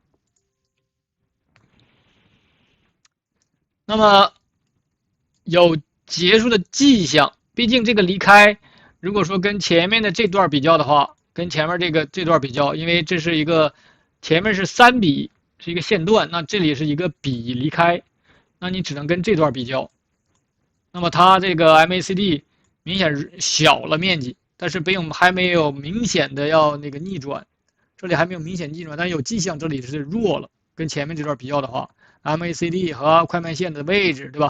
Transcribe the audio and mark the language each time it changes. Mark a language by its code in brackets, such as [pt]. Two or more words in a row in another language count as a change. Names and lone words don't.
[zh] 那麼有結束的跡象，畢竟這個離開，如果說跟前面的這段比較的話，跟前面這段比較，因為這是一個前面是3筆是一個線段，那這裡是一個筆離開，那你只能跟這段比較。那麼它這個 MACD 明顯小了面積，但是还沒有明顯的要那個逆轉，這裡還沒有明顯逆轉，但是有跡象這裡是弱了，跟前面這段比較的話 ，MACD 和快慢線的位置，对吧？